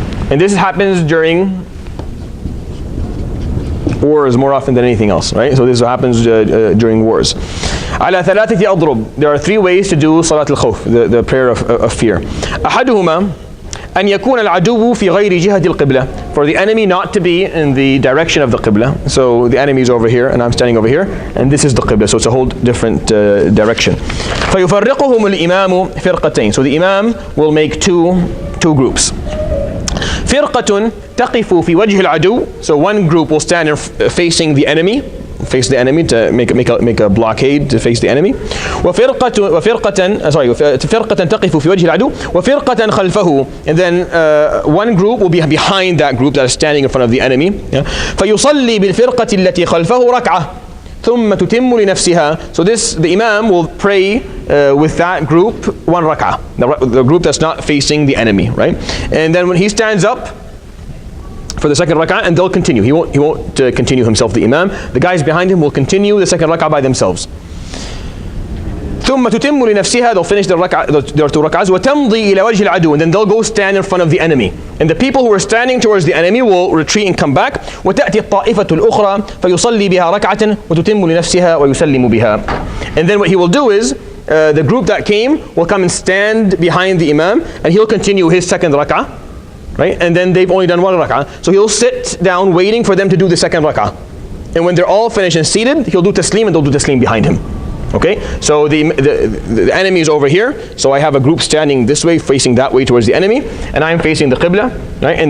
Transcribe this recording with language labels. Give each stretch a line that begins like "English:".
English: And this happens during wars more often than anything else, right? So this happens during wars.
Arabic: على ثلاثة أضرب.
English: There are three ways to do Salat al-Khawf, the prayer of fear.
Arabic: أحدهما أن يكون العدو في غير جهة القبلة.
English: For the enemy not to be in the direction of the Qibla. So the enemy is over here and I'm standing over here, and this is the Qibla, so it's a whole different direction.
Arabic: فيفرقهم الإمام فرقتين.
English: So the Imam will make two groups.
Arabic: فرقة تقف في وجه العدو.
English: So one group will stand facing the enemy, face the enemy to make a blockade to face the enemy.
Arabic: فرقة تقف في وجه العدو وفرقة خلفه.
English: And then one group will be behind that group that is standing in front of the enemy.
Arabic: فيصلي بالفرقة التي خلفه ركعة ثم تتم لنفسها.
English: So the Imam will pray with that group one rak'ah, the group that's not facing the enemy, right? And then when he stands up for the second rak'ah, and they'll continue. He won't continue himself, the Imam. The guys behind him will continue the second rak'ah by themselves.
Arabic: ثم تتم لنفسها.
English: They'll finish their two rak'ahs.
Arabic: وتمضي إلى وجه العدو.
English: And then they'll go stand in front of the enemy. And the people who are standing towards the enemy will retreat and come back.
Arabic: وتأتي الطائفة الأخرى فيصلي بها ركعة وتتم لنفسها ويسلم بها.
English: And then what he will do is the group that came will come and stand behind the Imam, and he'll continue his second rak'ah, right? And then they've only done one rak'ah, so he'll sit down waiting for them to do the second rak'ah. And when they're all finished and seated, he'll do taslim, and they'll do taslim behind him. Okay, so the enemy is over here, so I have a group standing this way, facing that way towards the enemy, and I'm facing the Qibla, right?